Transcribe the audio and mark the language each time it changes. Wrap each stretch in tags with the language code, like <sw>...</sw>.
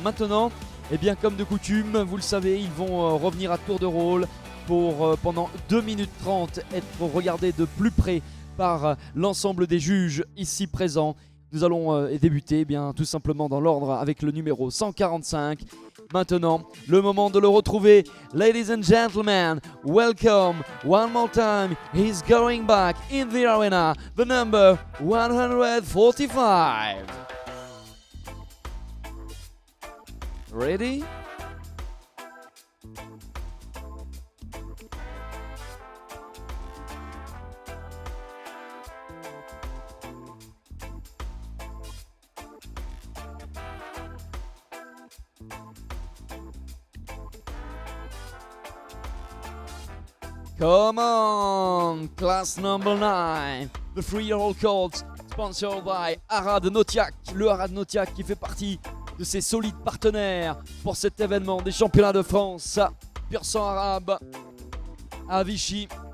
<fr>Maintenant, eh bien, comme de coutume, vous le savez, ils vont revenir à tour de rôle pour pendant 2 minutes 30 être regardés de plus près par l'ensemble des juges ici présents. Nous allons débuter eh bien, tout simplement dans l'ordre avec le numéro 145. Maintenant, le moment de le retrouver.</fr> <en>Ladies and gentlemen, welcome one more time. He's going back in the arena, the number 145. Ready? Come on, class number 9, the 3-year-old colts, sponsored by Haras de Notiak.</en> <fr>Le Haras de Notiak qui fait partie de ses solides partenaires pour cet événement des championnats de France pur sang arabe à Vichy.</fr>